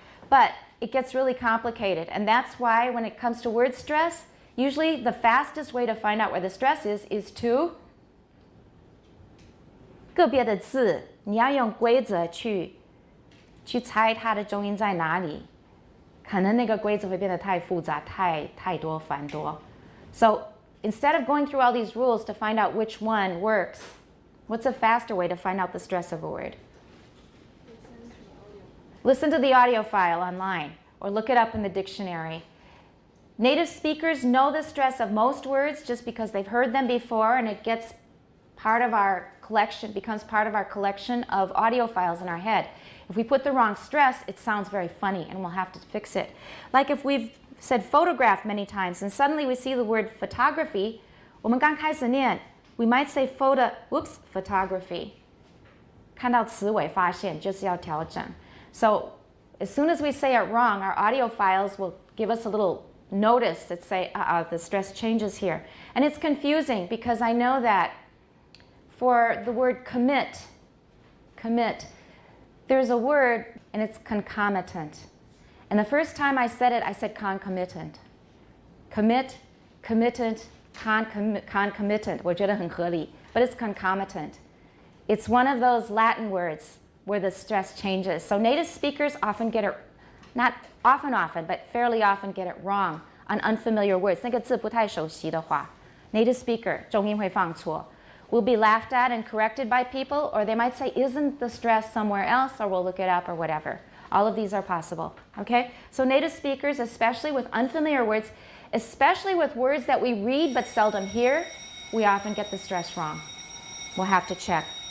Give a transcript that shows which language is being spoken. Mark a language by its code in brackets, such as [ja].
[en] But it gets really complicated. And that's why when it comes to word stress, usually the fastest way to find out where the stress is to [zh] 个别的字，你要用规则去猜它的重音在哪里。可能那个规则会变得太复杂，太多繁多。 [en] So instead of going through all these rules to find out which one works, what's a faster way to find out the stress of a word? Listen to the audio file online or look it up in the dictionary. Native speakers know the stress of most words just because they've heard them before, and it gets part of our collection, becomes part of our collection of audio files in our head. If we put the wrong stress, it sounds very funny and we'll have to fix it. Like if we've said photograph many times and suddenly we see the word photography, [zh] 我们刚开始念, [en] we might say photography. [zh] 看到词尾发现就是要调整. [en] So as soon as we say it wrong, our audio files will give us a little notice that say, the stress changes here. And it's confusing because I know that for the word commit, there's a word and it's concomitant. And the first time I said it, I said concomitant. Commit, committant, concomitant. [zh] 我觉得很合理, [en] but it's concomitant. It's one of those Latin words where the stress changes. So native speakers often get it, not often, but fairly often get it wrong on unfamiliar words. [zh] 那个字不太熟悉的话, [en] native speaker [zh] 重音会放错. [en] We'll be laughed at and corrected by people, or they might say, isn't the stress somewhere else, or we'll look it up, or whatever. All of these are possible, okay? So native speakers, especially with unfamiliar words, especially with words that we read but seldom hear, we often get the stress wrong. We'll have to check.